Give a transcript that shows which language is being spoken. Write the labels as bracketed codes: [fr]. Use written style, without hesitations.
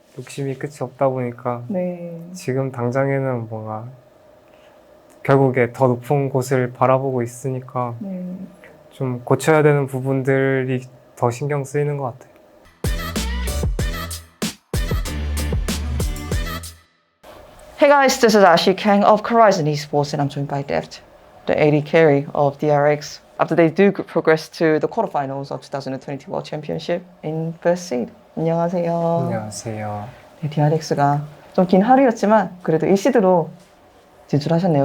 [ko] 욕심이 끝이 없다 보니까 네. 지금 당장에는 뭔가 결국에 더 높은 곳을 바라보고 있으니까 네. 좀 고쳐야 되는 부분들이 더 신경 쓰이는 것 같아요. [en] Hey guys, this is Ashley Kang of Horizon Esports and I'm joined by Deft, the AD carry of DRX. After they do progress to the quarterfinals of 2022 World Championship in first seed. [ko] 안녕하세요. 안녕하세요. 네, DRX가 좀 긴 하루였지만 그래도 1시드로 진출하셨네요.